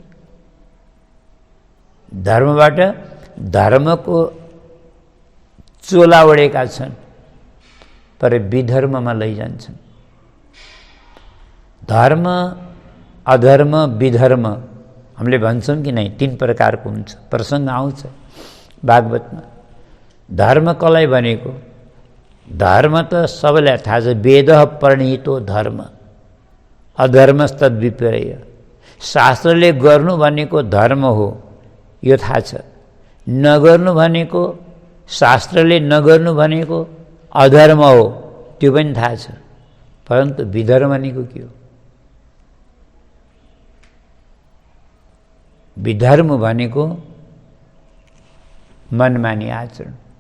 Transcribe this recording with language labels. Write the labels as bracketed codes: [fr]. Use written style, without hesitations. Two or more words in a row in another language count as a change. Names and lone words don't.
[ne] धर्मबाट धर्मको चोला ओढेका छन् पर विधर्ममा लैजान्छन्। धर्म, अधर्म, विधर्म हामीले भन्छौँ कि नै 3 प्रकारको हुन्छ। प्रसङ्ग आउँछ भागवतमा। धर्म कसलाई भनेको? धर्म त सबैलाई थाहा छ, [sa] वेदः प्रणीतो धर्म, अधर्मस्तद् विपर्य। [ne] शास्त्रले गर्नु भनेको धर्म हो, यो थाहा छ। नगर्नु भनेको, शास्त्रले नगर्नु भनेको अधर्म हो, त्यो पनि थाहा छ। परन्तु विधर्म भनेको के हो? विधर्म भनेको मनमानी आचरण।